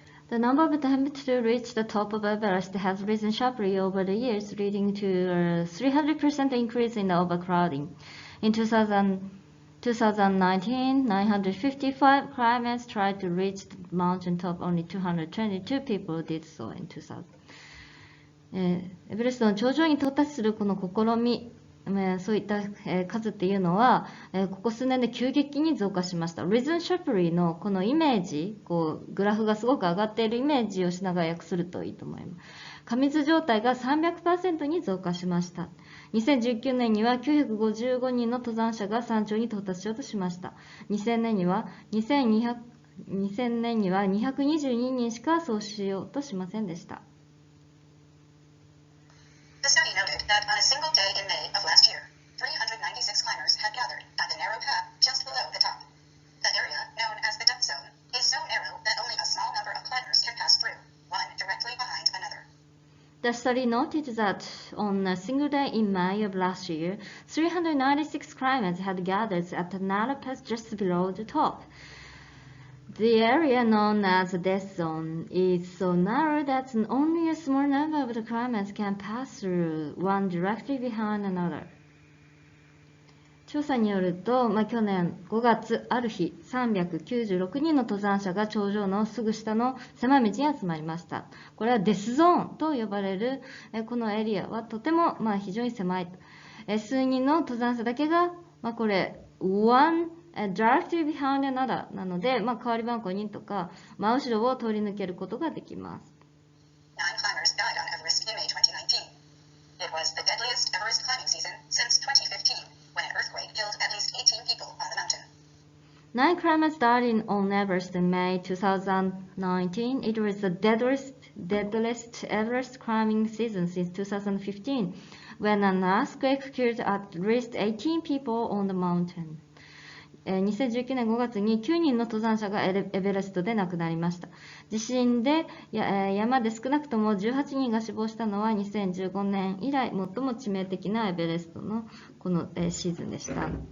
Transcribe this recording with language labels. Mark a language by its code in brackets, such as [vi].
[en] The number of attempts to reach the top of Everest has risen sharply over the years, leading to a 300% increase in overcrowding. In 2019, 955 climbers tried to reach the mountaintop. Only 222 people did so in 2000. [ja] エベレストの頂上に到達するこの試み、そういった数っていうのは、ここ数年で急激に増加しました。 [en] Risen sharply [ja] のこのイメージ、グラフがすごく上がっているイメージをしながら訳するといいと思います。過密状態が 300% に増加しました。2019年には955人の登山者が山頂に到達しようとしました。 2000年には222人しかそうしようとしませんでした。 [en] The study noted that on a single day in May of last year, 396 climbers had gathered at the narrow path just below the top. The area, known as the death zone, is so narrow that only a small number of climbers can pass through, one directly behind another. The study noted that on a single day in May of last year, 396 climbers had gathered at the narrow path just below the top. The area known as the death zone is so narrow that only a small number of the climbers can pass through, one directly behind another. [ja] 調査によると、去年5月ある日、396人の登山者が頂上のすぐ下の狭い道に集まりました。これはデスゾーンと呼ばれるこのエリアはとても非常に狭い。数人の登山者だけが、これ、 [en] one directly behind another [ja] なので、代わり番号2とか、真後ろを通り抜けることができます。 [en] 9 climbers died on Everest in May 2019. It was the deadliest Everest climbing season since 2015, when an earthquake killed at least 18 people on the mountain. 9 climbers died on Everest in May 2019. It was the deadliest Everest climbing season since 2015, when an earthquake killed at least 18 people on the mountain. [ja] 2019年5月に9人の登山者がエベレストで亡くなりました。地震で山で少なくとも18人が死亡したのは2015年以来最も致命的なエベレストのこのシーズンでした。